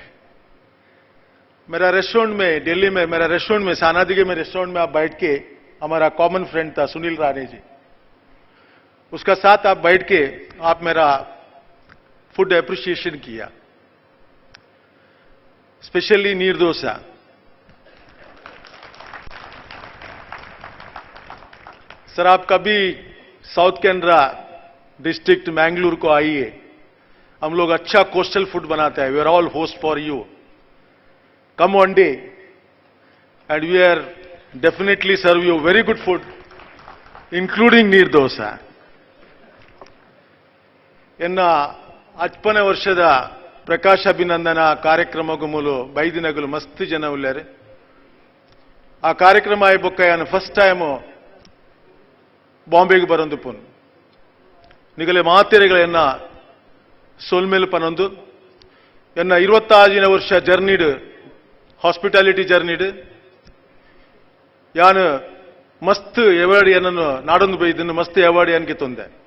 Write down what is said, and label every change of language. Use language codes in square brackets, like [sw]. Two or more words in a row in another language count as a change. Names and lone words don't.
[hi] मेरा रेस्टोरेंट में दिल्ली में, मेरा रेस्टोरेंट में सानादिगे में रेस्टोरेंट में आप बैठ के, हमारा [en] common friend [hi] था सुनील राणे जी, उसका साथ आप बैठ के आप मेरा [en] food appreciation [hi] किया, स्पेशली नीर डोसा। सर आप कभी साउथ कैनरा डिस्ट्रिक्ट मैंगलोर को आइए, हम लोग अच्छा [en] coastal food [hi] बनाते हैं। [en] We are all host for you, come one day and we are definitely serve you very good food including neer dosa. [tcy] ಇನ್ನು 50ನೇ ವರ್ಷದ ಪ್ರಕಾಶ ಅಭಿನಂದನಾ ಕಾರ್ಯಕ್ರಮಗಳು ಬೈದಿನಗಳು ಮಸ್ತ್ ಜನ ಉಳ್ಳಾರೆ. ಆ ಕಾರ್ಯಕ್ರಮ ಆಯ್ಬೊಕ್ಕ ಯಾನು [en] first time [tcy] ಬಾಂಬೆಗೆ ಬರೋದು ಪುನ್ ನಿಗಲೆ ಮಾತೆರೆಗಳನ್ನ ಸೋಲ್ಮೇಲ್ ಪನೊಂದು ಎನ್ನ 26 ವರ್ಷ ಜರ್ನಿಡ್ ಹಾಸ್ಪಿಟಾಲಿಟಿ ಜರ್ನಿಡ್ ಯಾನು ಮಸ್ತ್ ಎವಾರ್ಡ್ ಏನನ್ನು ನಾಡೊಂದು ಬೈದನ್ನು ಮಸ್ತ್ ಎವಾರ್ಡ್ ಯಾನ್ಗೆ ತೊಂದೆ.